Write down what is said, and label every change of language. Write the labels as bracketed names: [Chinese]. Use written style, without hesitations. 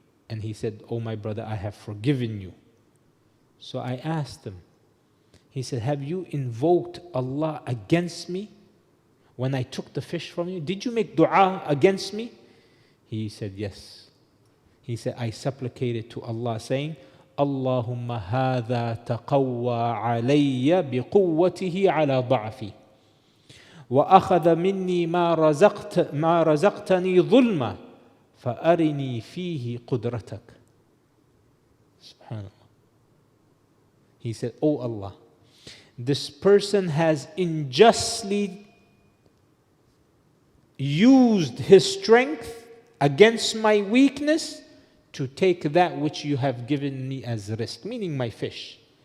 [English] And he said, oh my brother, I have forgiven you. So I asked him, he said, have you invoked Allah against me? when I took the fish from you? Did you make dua against me? He said, yes. He said, I supplicated to Allah saying, [Arabic] Allahumma hadha taqawwa alayya biquwwatihi ala da'fi. وأخذ مني ما رزقتني ظلما فأرني فيه قدرتك. [English] Subhanallah. He said, Oh Allah, this person has unjustly used his strength against my weakness to take that which you have given me as risk, meaning my fish.